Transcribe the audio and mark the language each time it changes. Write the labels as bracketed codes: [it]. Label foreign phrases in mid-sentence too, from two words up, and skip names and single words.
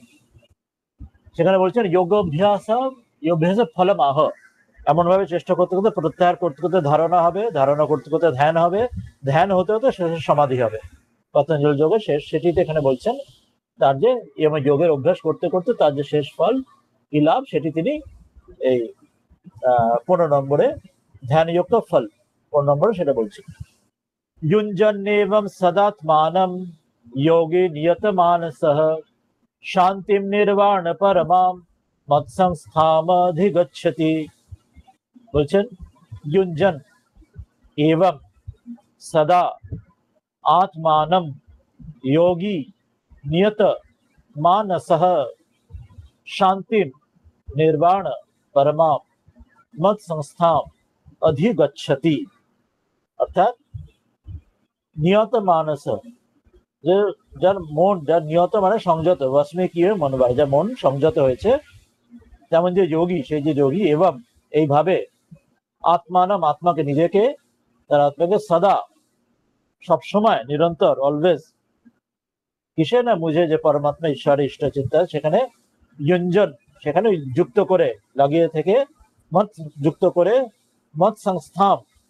[bn] সেখানে বলছেন [sa] যোগ অভ্যাস ফলম আহ, [bn] এমন ভাবে চেষ্টা করতে করতে, প্রত্যাহার করতে করতে ধারণা হবে, ধারণা করতে করতে ধ্যান হবে, ধ্যান হতে হতে শেষে সমাধি হবে। পতঞ্জল যোগে শেষ সেটিতে এখানে বলছেন তার যে যোগের অভ্যাস করতে করতে তার যে শেষ ফল কি লাভ, সেটি তিনি এই 15 নম্বরে ধ্যানযুক্ত ফল 15 নম্বরে সেটা বলছি। [sa] युञ्जन्नेवं सदात्मानं योगी नियतमानसः शान्तिं निर्वाण परमां मत्संस्थामधिगच्छति। বলছেন युञ्जन एवं सदा आत्मानं योगी नियत मानसः शान्तिं निर्वाण परमां मत्संस्थाम अधिगच्छति। [bn] অর্থাৎ নিয়ত মানস, যে যার মন, যার নিয়ত মানে সংযত, বসমে কি মনোবার, যার মন সংযত হয়েছে, যেমন যে যোগী, সেই যে যোগী, এবং এইভাবে আত্মানাম, আত্মাকে, নিজেকে, তার আত্মাকে সদা সবসময়, নিরন্তর, অলওয়েজ, কিসে না মুঝে, যে পরমাত্মা ঈশ্বর ইষ্ট চিন্তা, সেখানে युञ्जन, সেখানে যুক্ত করে, লাগিয়ে থেকে, মত যুক্ত করে, মত সংস্থান,